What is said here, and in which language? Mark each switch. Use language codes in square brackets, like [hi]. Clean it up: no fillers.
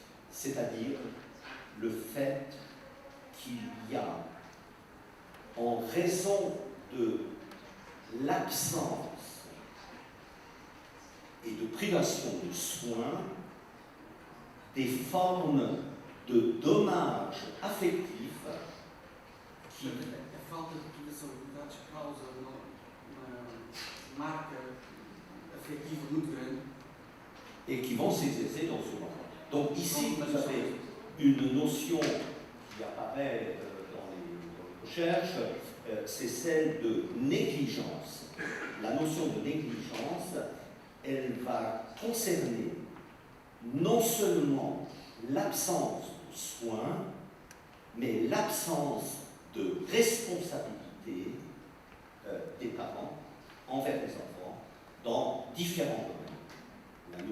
[fr] C'est-à-dire le fait qu'il y a, en raison de l'absence et de privation de soins, des formes de dommages affectifs qui... [pt] A falta de privação de cuidados causa uma marca afetiva muito grande. [fr] et qui vont s'exercer dans ce moment. Donc ici, vous avez une notion qui apparaît dans les recherches, c'est celle de négligence. La notion de négligence, elle va concerner non seulement l'absence de soins, mais l'absence de responsabilité des parents envers les enfants dans différents domaines.